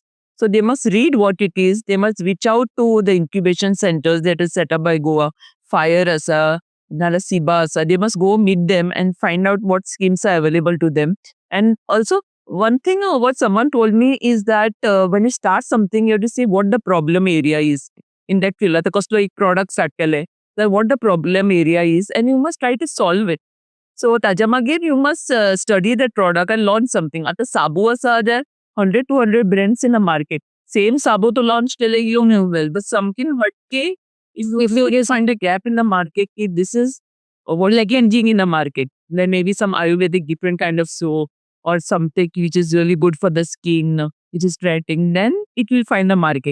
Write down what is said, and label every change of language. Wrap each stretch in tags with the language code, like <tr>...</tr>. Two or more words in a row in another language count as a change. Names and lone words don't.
<en>So they must read what it is. They must reach out to the incubation centers that is set up by Goa, FIRE asa, Nalasiba asa. They must go meet them and find out what schemes are available to them. And also, one thing what someone told me is that when you start something, you have to see what the problem area is in that field.</en> <kok>आता कसलो एक</kok> <en>product start केले, then what the problem area is, and you must try to solve it. So</en> <kok>ताज्या मागीर</kok> <en>you must study that product and launch something.</en> <kok>आता साबू आसा,</kok> <en>there 100-200 brands in a market. Same</en> <kok>साबू तो</kok> <en>launch केले you know well, but something हटके, if you find a gap in the market, if this is what like engine in the market, then maybe some Ayurvedic different kind of soap or something which is really good for the skin, which is treating, then it will find a market.</en>